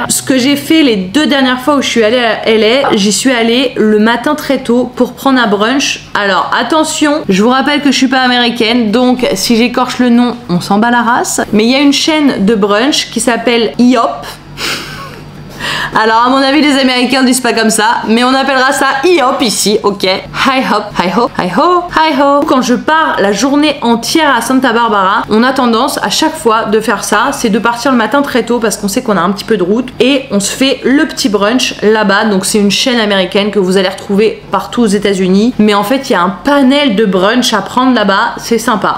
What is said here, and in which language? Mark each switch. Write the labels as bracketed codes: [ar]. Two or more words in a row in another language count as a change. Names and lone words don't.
[fr] Ce que j'ai fait les 2 dernières fois où je suis allée à LA, j'y suis allée le matin très tôt pour prendre un brunch. Alors attention, je vous rappelle que je suis pas américaine, donc si j'écorche le nom, on s'en bat la race. Mais il y a une chaîne de brunch qui s'appelle IHOP. Alors à mon avis les Américains disent pas comme ça, mais on appellera ça IHOP ici, ok. Hi hop, hi ho, hi ho, hi ho. Quand je pars la journée entière à Santa Barbara, on a tendance à chaque fois de faire ça, c'est de partir le matin très tôt parce qu'on sait qu'on a un petit peu de route et on se fait le petit brunch là-bas. Donc c'est une chaîne américaine que vous allez retrouver partout aux États-Unis, mais en fait il y a un panel de brunch à prendre là-bas, c'est sympa.